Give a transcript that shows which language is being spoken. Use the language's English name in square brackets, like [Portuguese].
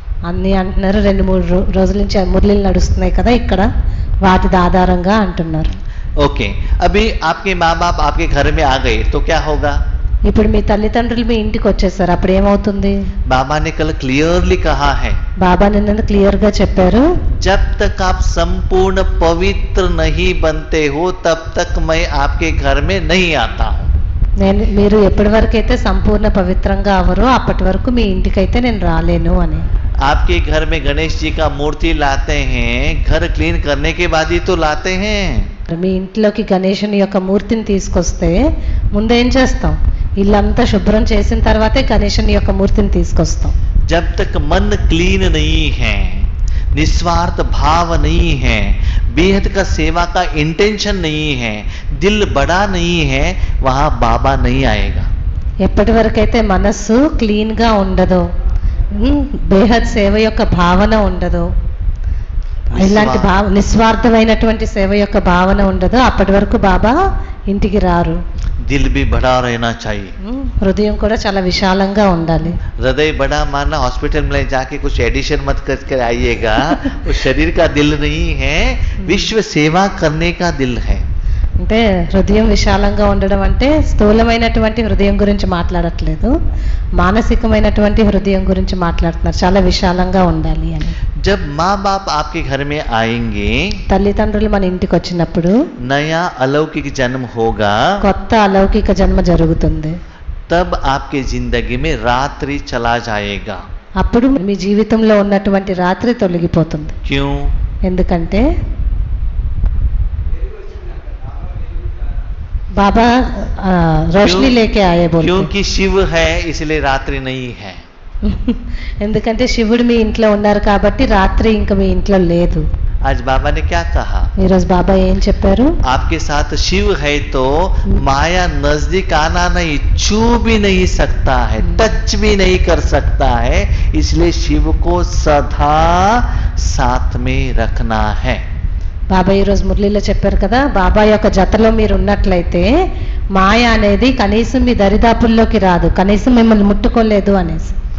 [Telugu] అన్ని అంటున్నారు. 2-3 రోజుల నుంచి మురళీలు నడుస్తున్నాయి కదా ఇక్కడ, వాటి ఆధారంగా అంటున్నారు. [Hindi] ओके. अभी आपके माँ बाप आपके घर में आ गए तो क्या होगा? [Telugu] ఇప్పుడు మీ తల్లిదండ్రులు మీ ఇంటికి వచ్చేసారు, అప్పుడు ఏమవుతుంది? [Hindi] बाबा ने कल क्लियरली कहा है, [Telugu] బాబా నిన్న క్లియర్ గా చెప్పారు, [Hindi] जब तक आप संपूर्ण पवित्र नहीं बनते हो तब तक मैं आपके घर में नहीं आता हूँ. [Telugu] మీరు ఎప్పటి వరకు అయితే సంపూర్ణ పవిత్రంగా అవరో అప్పటి వరకు మీ ఇంటికైతే నేను రాలేను అని. [Hindi] आपके घर में गणेश जी का मूर्ति लाते हैं, घर क्लीन करने के बाद ही तो लाते हैं. [Telugu] మీ ఇంట్లోకి గణేశుని యొక్క మూర్తిని తీసుకొస్తే ముందేం చేస్తాం? ఇల్లంతా శుభ్రం చేసిన తర్వాతే గణేశుని యొక్క మూర్తిని తీసుకొస్తాం. [Hindi] जब तक मन क्लीन नहीं है, निस्वार्थ भाव नहीं है, बेहद का सेवा का इंटेंशन नहीं है, दिल बड़ा नहीं है, वहां बाबा नहीं आएगा. [Telugu] ఎప్పటి వరకైతే మనస్సు క్లీన్ గా ఉండదో, బేహద్ సేవ యొక్క భావన ఉండదో, ఇలాంటి నిస్వార్థమైనటువంటి సేవ యొక్క భావన ఉండదో అప్పటి వరకు బాబా ఇంటికి రారు. [Hindi] दिल भी बड़ा रहना चाहिए. [Telugu] హృదయం కూడా చాలా విశాలంగా ఉండాలి. [Hindi] हृदय बड़ा मानना हॉस्पिटल में जाके कुछ एडिशन मत करके आइएगा. वो शरीर का दिल नहीं है, विश्व सेवा करने का दिल है. [Telugu] అంటే హృదయం విశాలంగా ఉండడం అంటే స్థూలమైనటువంటి హృదయం గురించి మాట్లాడట్లేదు, మానసికమైనటువంటి హృదయం గురించి మాట్లాడుతున్నారు. చాలా విశాలంగా ఉండాలి అని. [Hindi] जब माँ बाप आपके घर में आएंगे, [Telugu] తల్లిదండ్రులు మన ఇంటికి వచ్చినప్పుడు [Hindi] नया अलौकिक जन्म होगा, [Telugu] కొత్త అలౌకిక జన్మ జరుగుతుంది. [Hindi] तब आपके जिंदगी में रात्रि चला जाएगा. [Telugu] అప్పుడు మీ జీవితంలో ఉన్నటువంటి రాత్రి తొలగిపోతుంది. [Hindi] क्यों? [Telugu] ఎందుకంటే [Hindi] बाबा रोशनी लेके आए बोलते. क्योंकि शिव है इसलिए रात्रि नहीं है. [Telugu] ఎందుకంటే శివుడు మీ ఇంట్లో ఉన్నారు కాబట్టి రాత్రి ఇంకా మీ ఇంట్లో లేదు. [Hindi] आज बाबा ने क्या कहा? [Telugu] ఈరోజు బాబా ఏం చెప్పారు? [Hindi] आपके साथ शिव है तो माया नजदीक आना नहीं, छू भी नहीं सकता है, टच भी नहीं कर सकता है, इसलिए शिव को सदा साथ में रखना है. [Telugu] బాబా ఈరోజు మురళీలో చెప్పారు కదా, బాబా యొక్క జతలో మీరు ఉన్నట్లయితే మాయ అనేది కనీసం మీ దరిదాపుల్లోకి రాదు, కనీసం మిమ్మల్ని ముట్టుకోలేదు అనేసి.